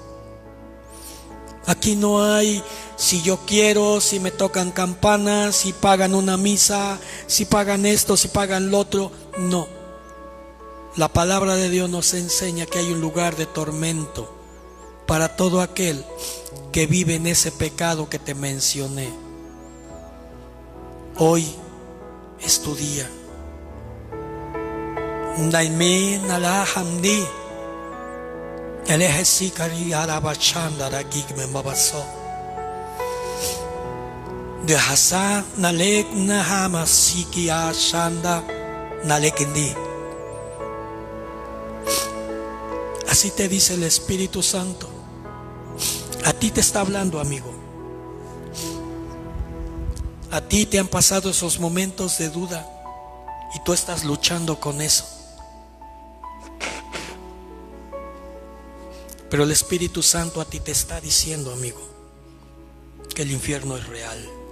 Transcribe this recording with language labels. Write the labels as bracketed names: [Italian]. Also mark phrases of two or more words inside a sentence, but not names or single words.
[Spanish] Aquí no hay si yo quiero, si me tocan campanas, si pagan una misa, si pagan esto, si pagan lo otro. No. La palabra de Dios nos enseña que hay un lugar de tormento para todo aquel que vive en ese pecado que te mencioné. Hoy es tu día. Naimin alahamdi elehesikari arabachandara gigme mabaso de hasa nalek nahama siki ashanda nalekindi. Así te dice el Espíritu Santo. A ti te está hablando, amigo. A ti te han pasado esos momentos de duda. y tú estás luchando con eso. Pero el Espíritu Santo a ti te está diciendo, amigo, que el infierno es real.